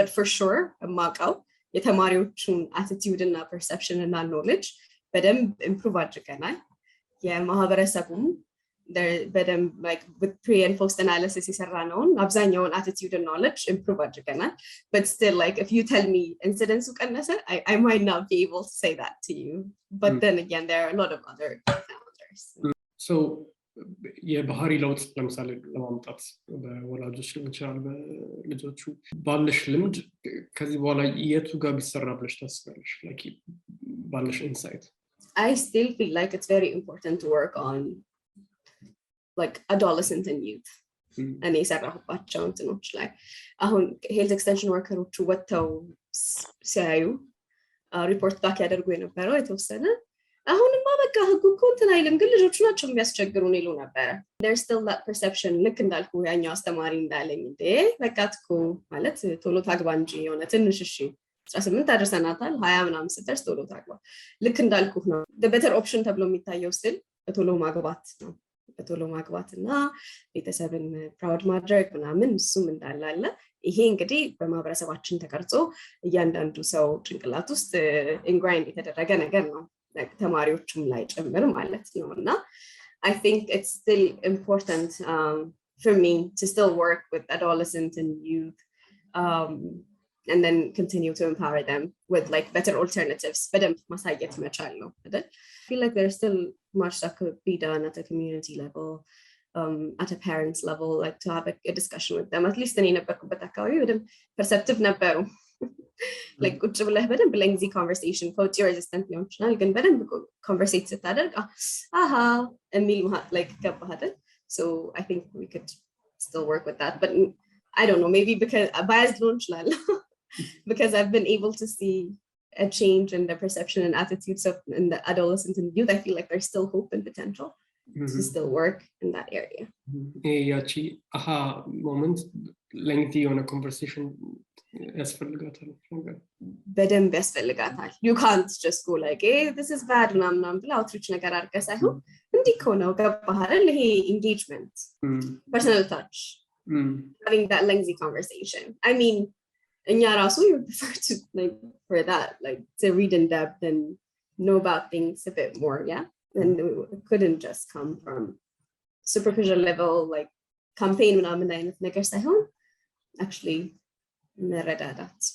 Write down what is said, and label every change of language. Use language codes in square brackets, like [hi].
[en] But for sure, [am] የተማሪዎቹን attitude እና perception እና knowledge በደንብ improve አድርገናል። የማህበረሰቡም በደንብ [en] like with pre and post analysis [am] የሰራነውን አብዛኛውን [en] attitude and knowledge improve [am] አድርገናል. [en] But still, like if you tell me incidence ቀነሰ, I might not be able to say that to you. But then again, there are a lot of other factors. [am] So የባህሪ ለውጥ ለምሳሌ ለማምጣት በወላጆች ሊሆን ይችላል በልጆቹ ባለሽ ልምድ ከዚህ በኋላ የቱ ጋር ቢሰራ ብለሽ ታስባለሽ? [en] like [am] ባለሽ [en] insight. I still feel like it's very important to work on like adolescent and youth. [am] እኔ የሰራሁባቸው እንትኖች ላይ አሁን ሄልዝ ኤክስቴንሽን ወርከሮቹ ወጥተው ሲያዩ ሪፖርት ባክ ያደርጉ የነበረው የተወሰነ አሁንማ በቃ ህጉ እኮ እንትን አይልም ግን ልጆቹ ናቸው የሚያስቸግሩን ይሉ ነበረ። [en] there's still that perception [am] ልክ እንዳልኩ ያኛው አስተማሪ እንዳለኝ እንዴ በቃ እኮ ማለት ቶሎ ታግባ እንጂ የሆነ ትንሽ እሺ 18 አድርሰናታል 20 ምናምን ስትደርስ ቶሎ ታግባ ልክ እንዳልኩ ነው። [en] the better option [am] ተብሎ የሚታየው ስል በቶሎ ማግባት ነው። በቶሎ ማግባትና ቤተሰብን ፕራውድ ማድረግ ምናምን እሱም እንዳላለ ይሄ እንግዲህ በማህበረሰባችን ተቀርጾ እያንዳንዱ ሰው ጭንቅላት ውስጥ ኢንግራይንድ የተደረገ ነገር ነው ተማሪዎቹም ላይ ጭምር ማለት ነው። እና [en] I think it's still important for me to still work with adolescents and youth and then continue to empower them with like better alternatives. [am] በደንብ ማሳየት መቻል ነው አይደል? [en] I feel like there's still much that could be done at a community level, at a parents level, like to have a discussion with them. At least [am] እኔ ነበርኩበት አካባቢ በደንብ perceptive ነበሩ። like ቁጭ ብለህ በደንብ [en] lengthy conversation [am] ከውጭ resistant ሊሆን ይችላል ግን በደንብ conversate ስታደርግ የሚል like ገባህ አይደል? [en] So I think we could still work with that, but I don't know, maybe because biased [am] ሊሆን ይችላል [en] because I've been able to see a change in the perception and attitudes of in the adolescents and youth. I feel like there's still hope and potential to still work in that area. [am] ያቺ [en] aha moment lengthy on a conversation [am] ያስፈልጋታል በደንብ ያስፈልጋታል። [en] You can't just go like hey this is bad [am] ምናምን ብለህ outreach ነገር አድርገህ ሳይሆን እንዲህ እኮ ነው ገባህ አይደል? ይሄ [en] engagement personal touch having that lengthy conversation. I mean [am] እኛ ራሱ [en] you prefer to like for that like to read in depth and know about things a bit more, yeah, and it couldn't just come from superficial level like campaign [am] ምናምን አይነት ነገር ሳይሆን [en] actually [am] መረዳዳት።